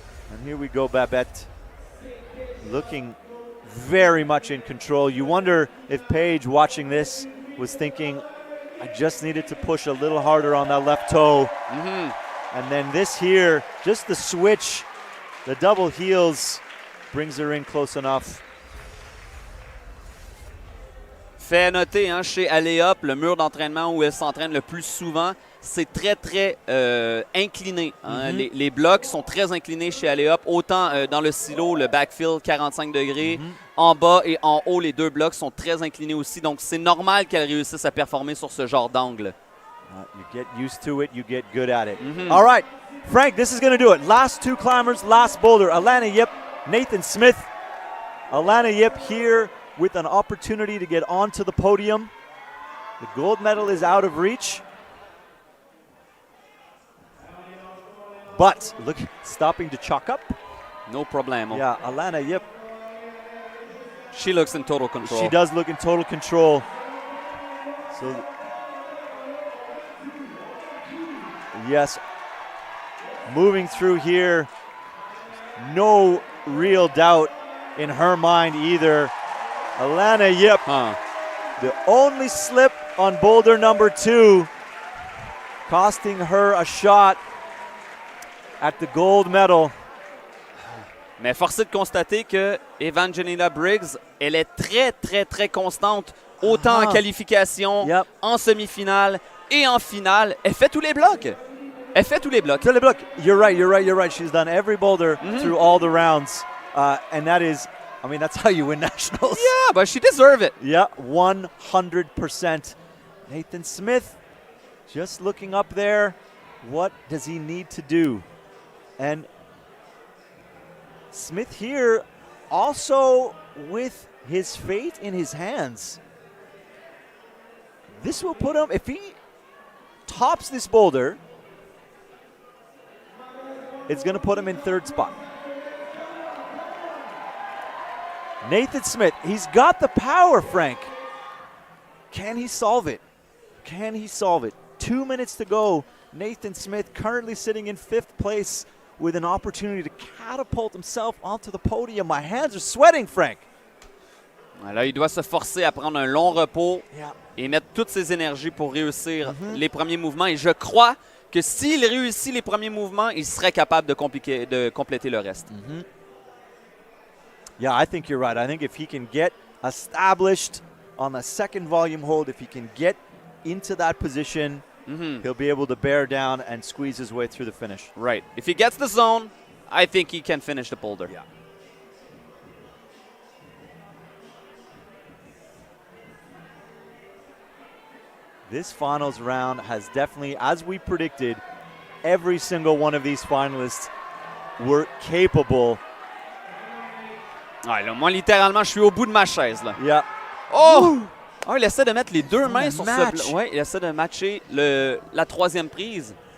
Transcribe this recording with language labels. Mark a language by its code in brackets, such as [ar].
[en] And here we go, Babette, looking very much in control. You wonder if Paige, watching this, was thinking, I just needed to push a little harder on that left toe. And then this here, just the switch, the double heels, brings her in close enough. [fr] Fait à noter, hein, chez Alléop, le mur d'entraînement où elle s'entraîne le plus souvent, c'est très, très incliné. Hein. Les blocs sont très inclinés chez Alléop, autant dans le silo, le backfield 45 degrés, en bas et en haut, les deux blocs sont très inclinés aussi. Donc, c'est normal qu'elle réussisse à performer sur ce genre d'angle. [en] You get used to it, you get good at it. All right, Frank, this is going to do it. Last two climbers, last boulder. Alannah Yip, Nathan Smith. Alannah Yip here with an opportunity to get onto the podium. The gold medal is out of reach. But look, stopping to chalk up. No problemo. Yeah, Alannah Yip. She looks in total control. She does look in total control. So, yes, moving through here, no real doubt in her mind either. Alannah Yip, the only slip on boulder number 2, costing her a shot at the gold medal. [fr] Mais force est de constater que Evangelina Briggs, elle est très, très, très constante, autant en qualification, en semi-finale et en finale. Elle fait tous les blocs. Elle fait tous les blocs. Tous les blocs. [en] You're right. She's done every boulder through all the rounds. And that is, I mean, that's how you win nationals. Yeah, but she deserves it. Yeah, 100%. Nathan Smith, just looking up there. What does he need to do? And Smith here also with his fate in his hands. This will put him, if he tops this boulder, it's going to put him in third spot. Nathan Smith, he's got the power, Frank. Can he solve it? 2 minutes to go. Nathan Smith currently sitting in 5th place with an opportunity to catapult himself onto the podium. My hands are sweating, Frank. [fr] Là, il doit se forcer à prendre un long repos et mettre toutes ses énergies pour réussir les premiers mouvements. Et je crois que s'il réussit les premiers mouvements, il serait capable de compléter le reste. [en] Yeah, I think you're right. I think if he can get established on the second volume hold, if he can get into that position, he'll be able to bear down and squeeze his way through the finish. Right. If he gets the zone, I think he can finish the boulder. Yeah. This finals round has definitely, as we predicted, every single one of these finalists were capable. [fr] Ouais, là, moi, littéralement, je suis au bout de ma chaise. Là. [en] Yeah. Oh! [fr] Oh, il essaie de mettre les deux mains sur [en] match. [fr] ce bloc. Ouais, il essaie de matcher la troisième prise.